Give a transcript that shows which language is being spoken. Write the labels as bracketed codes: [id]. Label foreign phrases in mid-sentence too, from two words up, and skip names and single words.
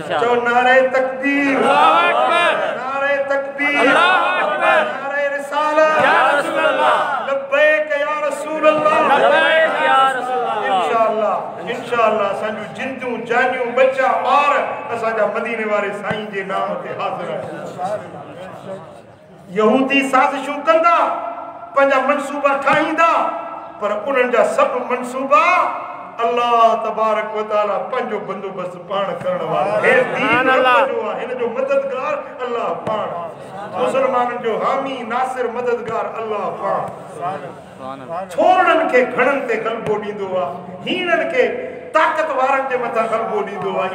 [ar] चओ [ur] نعرۂ تکبیر, [ar] الله أكبر, [ur] نعرۂ تکبیر, [ar] الله أكبر, [ur] نعرۂ رسالت, [ar] يا رسول الله، لبيك يا رسول الله، لبيك يا رسول الله, लब्बैक या रसूल अल्लाह। [sd] इंशाअल्लाह इंशाअल्लाह असांजूं जिंदूं जानियूं बच्चा ॿार असांजा मदीने वारे साईं जे नाम ते हाज़िर आहिनि। यहूदी साज़िशूं कंदा, पंहिंजा मनसूबा ठाहींदा, पर उन्हनि जा सभु मनसूबा अल्लाह [ar] تبارك وتعالى [sd] पंहिंजो बंदोबस्त पाण करण वारो आहे। हिन जो मददगार अल्लाह पाण, मुसलमाननि जो हामी नासिर मददगार अल्लाह पाण। छोरनि खे घणनि ते ग़लबो ॾींदो आहे, हीननि खे ताक़त वारनि जे मथां ग़लबो ॾींदो आहे।